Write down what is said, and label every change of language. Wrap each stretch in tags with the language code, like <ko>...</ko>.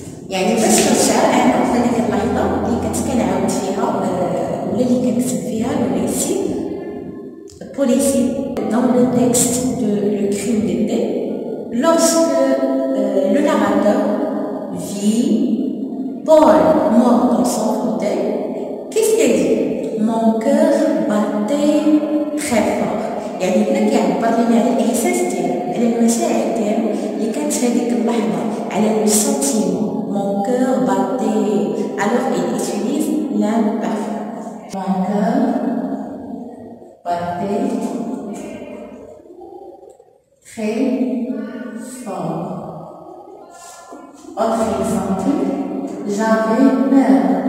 <ar>يعني باش كنشعر أنا في هذيك اللحظة اللي كنت كنعاود فيها ولا اللي كنكتب فيها</ar> <fr>le récit policier dans le texte de Le Crime d'été, lorsque le narrateur vit Paul mort dans son fauteuil, qu'est-ce qu'il dit? Mon cœur battait très fort.</fr> <ar>يعني هنا كيعبر لنا على الإحساس ديالو على المشاعر ديالو اللي كانت في هذيك اللحظة على لو سونتيمون.</ar> <fr>Mon cœur battait. Alors il utilise l'imparfait. Mon cœur battait très fort. Autre exemple, j'avais peur.</fr>